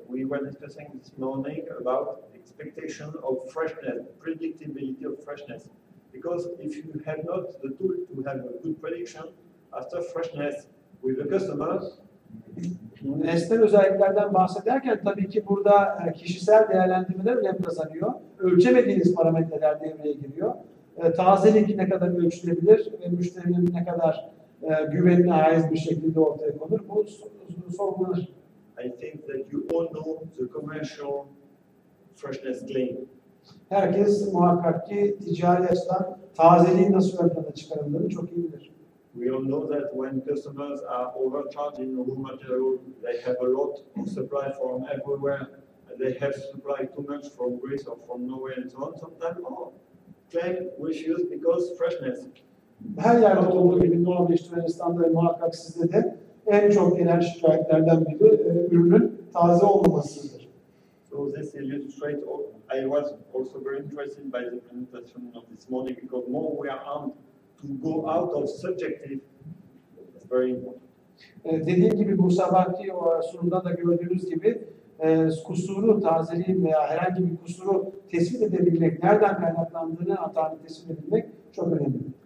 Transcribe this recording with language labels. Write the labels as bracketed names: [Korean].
[English] We were discussing this morning about expectation of freshness, predictability of freshness. Because if you have not the tool to have a good prediction after freshness with the customer, [Turkish] nesnel özelliklerden bahsederken tabii ki burada kişisel değerlendirmeler önem kazanıyor. Ölçemediğiniz parametreler devreye giriyor. Tazelik ne kadar ölçülebilir ve müşterinin ne kadar güvenine haiz bir şekilde ortaya konur, bu sorgulanır. [English] I think that you all know the commercial freshness claim. [Turkish] Herkes muhakkak ki ticari açıdan tazeliğin nasıl ön plana çıkarıldığını çok iyi bilir. [English] We all know that when customers are overcharging raw material, they have a lot of supply from everywhere, and they have supply too much from Greece or from Norway and so on. Sometimes, claim refuse because freshness. [Turkish] Her yerde olduğu gibi Norveç işletmelerinde muhakkak sizde de en çok gelen şikayetlerden biri ürünün taze olmamasıdır. [English] So this illustrates, I was also very interested by the presentation of this morning because more we are armed to go out of subjective, it's very important. [Turkish] Dediğim gibi bu sabahki sunumda da gördüğünüz gibi kusuru, tazeliğin veya herhangi bir kusuru tespit edebilmek, nereden kaynaklandığını hatanı tespit edebilmek çok önemli.